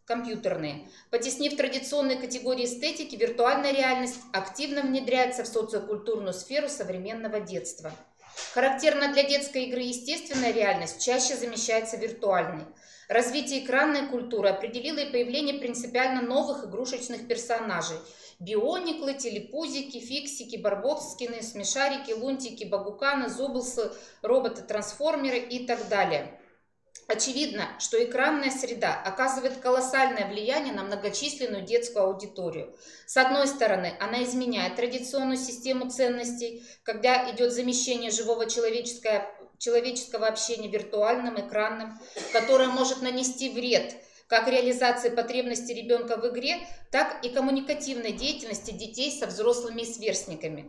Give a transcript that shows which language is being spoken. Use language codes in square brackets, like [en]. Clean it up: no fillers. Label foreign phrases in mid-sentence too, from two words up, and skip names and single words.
[ru] Потеснив традиционные категории эстетики, виртуальная реальность активно внедряется в социокультурную сферу современного детства. Характерно для детской игры естественная реальность чаще замещается виртуальной. Развитие экранной культуры определило и появление принципиально новых игрушечных персонажей. Биониклы, телепузики, фиксики, барбоскины, смешарики, лунтики, багуканы, зубблсы, роботы-трансформеры и так далее. Очевидно, что экранная среда оказывает колоссальное влияние на многочисленную детскую аудиторию. С одной стороны, она изменяет традиционную систему ценностей, когда идет замещение живого человеческого общения виртуальным, экранным, которое может нанести вред как реализации потребностей ребенка в игре, так и коммуникативной деятельности детей со взрослыми и сверстниками.